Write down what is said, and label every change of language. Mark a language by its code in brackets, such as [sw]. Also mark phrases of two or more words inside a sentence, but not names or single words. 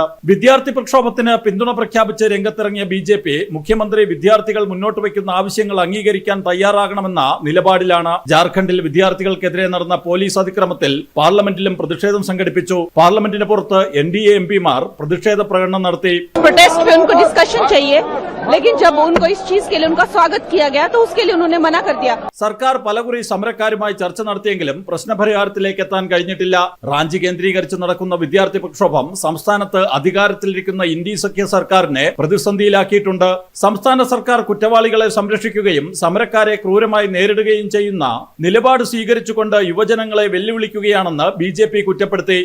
[ml] വിദ്യാർത്ഥി പ്രക്ഷോഭത്തിന് പിന്തുണ പ്രഖ്യാപിച്ച് രംഗത്തിറങ്ങിയ BJP മുഖ്യമന്ത്രി വിദ്യാർത്ഥികൾ മുന്നോട്ട് വയ്ക്കുന്ന ആവശ്യങ്ങൾ അംഗീകരിക്കാൻ തയ്യാറാകണമെന്ന നിലപാടിലാണ്. ജാർഖണ്ഡിൽ വിദ്യാർത്ഥികൾക്കെതിരെ നടന്ന പോലീസ് അതിക്രമത്തിൽ പാർലമെന്റിലും പ്രതിഷേധം സംഘടിപ്പിച്ചു. പാർലമെന്റിന് പുറത്ത് NDA എംപിമാർ പ്രതിഷേധ പ്രകടനം നടത്തി. [hi] प्रोटेस्ट पे उनको डिस्कशन चाहिए, लेकिन जब उनको इस चीज के लिए उनका स्वागत किया गया तो उसके लिए उन्होंने मना कर दिया. [ml] സർക്കാർ പലകുറി സമരക്കാരുമായി ചർച്ച നടത്തിയെങ്കിലും പ്രശ്നപരിഹാരത്തിലേക്ക് എത്താൻ കഴിഞ്ഞിട്ടില്ല. റാഞ്ചി കേന്ദ്രീകരിച്ച് നടക്കുന്ന വിദ്യാർത്ഥി പ്രക്ഷോഭം സംസ്ഥാനത്ത് അധികാരത്തിലിരിക്കുന്ന ഇന്ത്യ സഖ്യ സർക്കാരിനെ പ്രതിസന്ധിയിലാക്കിയിട്ടുണ്ട്. സംസ്ഥാന സർക്കാർ കുറ്റവാളികളെ സംരക്ഷിക്കുകയും സമരക്കാരെ ക്രൂരമായി നേരിടുകയും ചെയ്യുന്ന നിലപാട് സ്വീകരിച്ചുകൊണ്ട് യുവജനങ്ങളെ വെല്ലുവിളിക്കുകയാണെന്ന് BJP കുറ്റപ്പെടുത്തി.